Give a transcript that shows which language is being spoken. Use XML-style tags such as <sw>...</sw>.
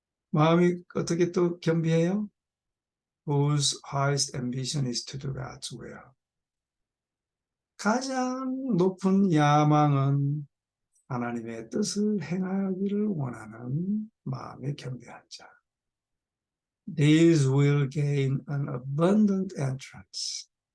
<ko>마음이 어떻게 또 겸비해요?</ko> <en>Whose highest ambition is to do God's will.</en> <ko>가장 높은 야망은 하나님의 뜻을 행하기를 원하는 마음의 겸비한 자.</ko> <en>These will gain an abundant entrance.</en>